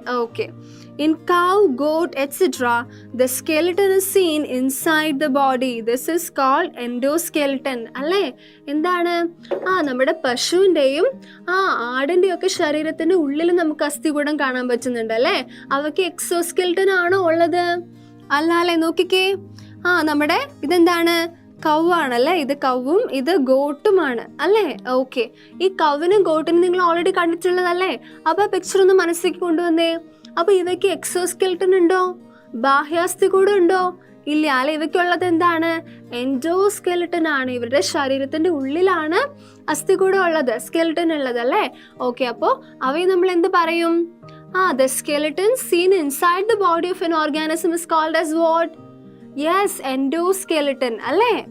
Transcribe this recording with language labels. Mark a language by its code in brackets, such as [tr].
[en] Okay, in cow, goat, etc. the skeleton is seen inside the body. This is called endoskeleton അല്ലേ. [ml] എന്താണ്? നമ്മുടെ പശുവിന്റെയും ആടിന്റെയും ഒക്കെ ശരീരത്തിന്റെ ഉള്ളിൽ നമുക്ക് അസ്ഥികൂടം കാണാൻ പറ്റുന്നുണ്ട് അല്ലേ. അവയ്ക്ക് എക്സോസ്കെലിറ്റൻ ആണോ ഉള്ളത്? അല്ല അല്ലേ. നോക്കിക്കേ, നമ്മുടെ ഇതെന്താണ്? കൗവാണല്ലേ. ഇത് കൗവും ഇത് ഗോട്ടുമാണ് അല്ലേ. ഓക്കെ, ഈ കൗവിനും ഗോട്ടിനും നിങ്ങൾ ഓൾറെഡി കണ്ടിട്ടുള്ളതല്ലേ. അപ്പൊ പിക്ചർ ഒന്ന് മനസ്സിലേക്ക് കൊണ്ടുവന്നേ. അപ്പൊ ഇവയ്ക്ക് എക്സോസ്കെലിറ്റൻ ഉണ്ടോ? ബാഹ്യാസ്ഥികൂടം ഉണ്ടോ? ഇല്ല അല്ലെ. ഇവയ്ക്കുള്ളത് എന്താണ്? എൻഡോസ്കെലിറ്റൻ ആണ്. ഇവരുടെ ശരീരത്തിന്റെ ഉള്ളിലാണ് അസ്ഥികൂടം ഉള്ളത്, സ്കെലിറ്റൻ ഉള്ളത് അല്ലേ. ഓക്കെ, അപ്പോ അവയെ നമ്മൾ എന്ത് പറയും? [en] the skeleton seen inside the body of an organism is called as what? Yes, endoskeleton അല്ലേ.